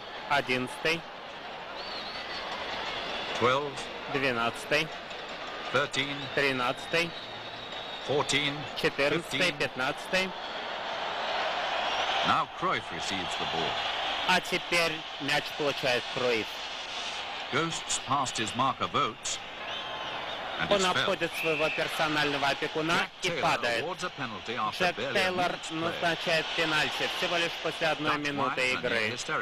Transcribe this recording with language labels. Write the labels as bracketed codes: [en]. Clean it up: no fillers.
[en] 11, 12, 13, 14, 15. Now Cruyff receives the ball. [ru] А теперь мяч получает Круйф. [en] Ghosts past his marker votes. [ru] Он обходит своего персонального опекуна и падает. Джек Тейлор назначает пенальти всего лишь после 1 минуты игры.